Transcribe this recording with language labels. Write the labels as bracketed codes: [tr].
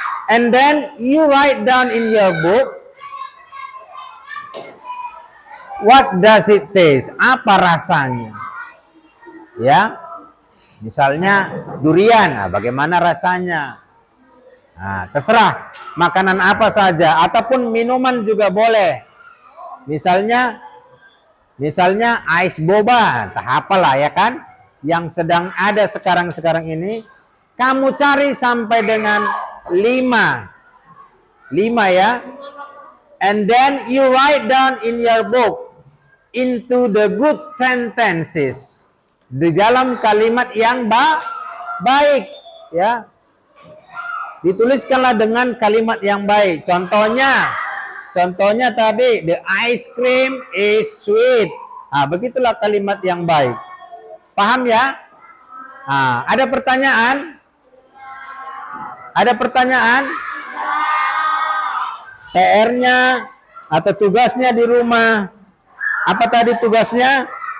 [en] And then you write down in your book, what does it taste? [id] Apa rasanya? Ya, misalnya durian, nah, bagaimana rasanya? Nah, terserah makanan apa saja, ataupun minuman juga boleh. Misalnya ais boba, entah apalah ya kan, yang sedang ada sekarang ini, kamu cari sampai dengan 5 ya, [en] and then you write down in your book into the good sentences, [id] di dalam kalimat yang baik, ya. Dituliskanlah dengan kalimat yang baik. Contohnya tadi, [en] the ice cream is sweet. [id] Nah, begitulah kalimat yang baik. Paham ya? Nah, ada pertanyaan? Ada pertanyaan? PR-nya atau tugasnya di rumah. Apa tadi tugasnya?